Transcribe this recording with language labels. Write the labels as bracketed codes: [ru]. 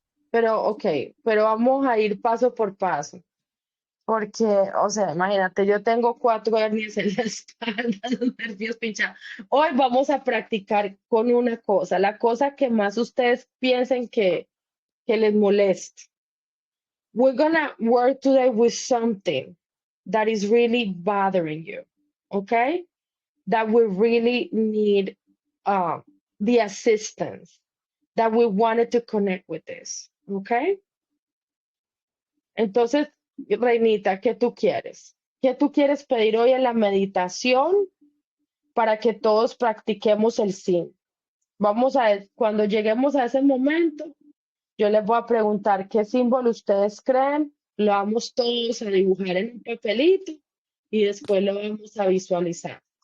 [es] Pero, ok, pero vamos a ir paso por paso. Porque, o sea, imagínate, yo tengo 4 hernias en la espalda, los nervios pinchados. Hoy vamos a practicar con una cosa, la cosa que más ustedes piensen que les moleste. [en] We're gonna work today with something that is really bothering you, okay? That we really need the assistance, that we wanted to connect with this, okay? [es] Entonces, Reinita, ¿qué tú quieres? ¿Qué tú quieres pedir hoy en la meditación para que todos practiquemos el sí? Vamos a, cuando lleguemos a ese momento, yo les voy a preguntar qué símbolo ustedes creen, lo vamos todos a dibujar en un papelito y después lo vamos a visualizar.